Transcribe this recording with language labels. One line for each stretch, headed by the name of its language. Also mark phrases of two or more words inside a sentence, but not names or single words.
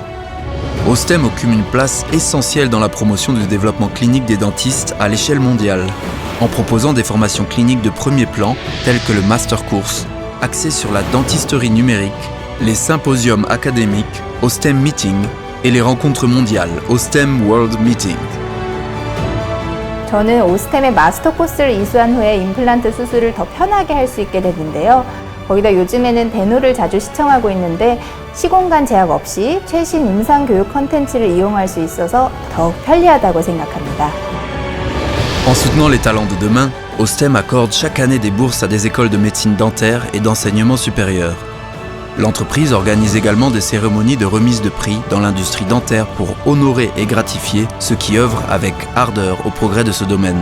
French: Ostem occupe une place essentielle dans la promotion du développement clinique des dentistes à l'échelle mondiale, en proposant des formations cliniques de premier plan telles que le
English: Master Course,
French: axé sur la dentisterie numérique, les symposiums académiques,
English: Ostem Meeting
French: et les rencontres mondiales, Ostem World Meeting.
Korean: 저는 오스템의 마스터 코스를 이수한 후에 임플란트 수술을 더 편하게 할 수 있게 됐는데요. 거기다 요즘에는 데노를 자주 시청하고 있는데 시공간 제약 없이 최신 임상 교육 컨텐츠를 이용할 수 있어서 더욱 편리하다고 생각합니다.
French: En soutenant les talents de demain, Ostem accorde chaque année des bourses à des écoles de médecine dentaire et d'enseignement supérieur. L'entreprise organise également des cérémonies de remise de prix dans l'industrie dentaire pour honorer et gratifier ceux qui œuvrent avec ardeur au progrès de ce domaine.